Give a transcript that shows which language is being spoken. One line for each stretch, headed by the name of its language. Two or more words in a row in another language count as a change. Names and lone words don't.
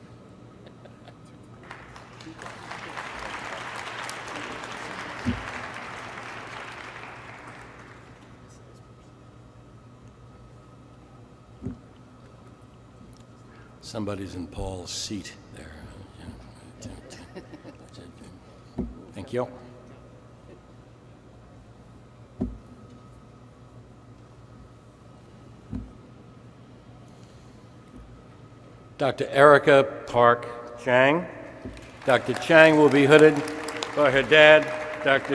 English: Somebody's in Paul's seat there. Thank you. Dr. Erica Park Chang. Dr. Chang will be hooded by her dad, Dr.